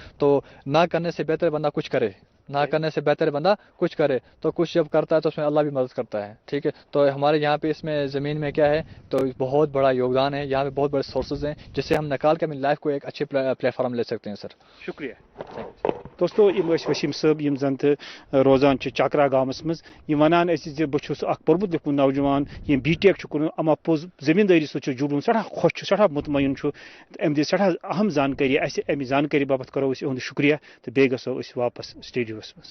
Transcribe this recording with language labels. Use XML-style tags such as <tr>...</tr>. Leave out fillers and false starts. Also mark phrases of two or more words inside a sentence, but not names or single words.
<ur>تو نہ کرنے سے بہتر بندہ کچھ کرے تو کچھ جب کرتا ہے تو اس میں اللہ بھی مدد کرتا ہے ٹھیک ہے. تو ہمارے یہاں پہ اس میں زمین میں کیا ہے تو بہت بڑا یوگدان ہے یہاں پہ بہت بڑے سورسز ہیں جس سے ہم نکال کے اپنی لائف کو ایک اچھے پلیٹ فارم لے سکتے ہیں سر.</ur> <ks>شکریہ دوستو وسیم صٲب یم زن روزان چکرا گامس مز ونان بہت اخ پورمت لیکھمت نوجوان یم بی ٹیک کور اما پوز زمینداری ست جڑن سٹھا خوش سٹھا مطمئن ام دی سٹھا اہم زانکاری امہ زانکاری باپت کرو اہد شکریہ تو بیٚیہِ گژھو أسۍ واپس سٹوڈیوس مز.</ks>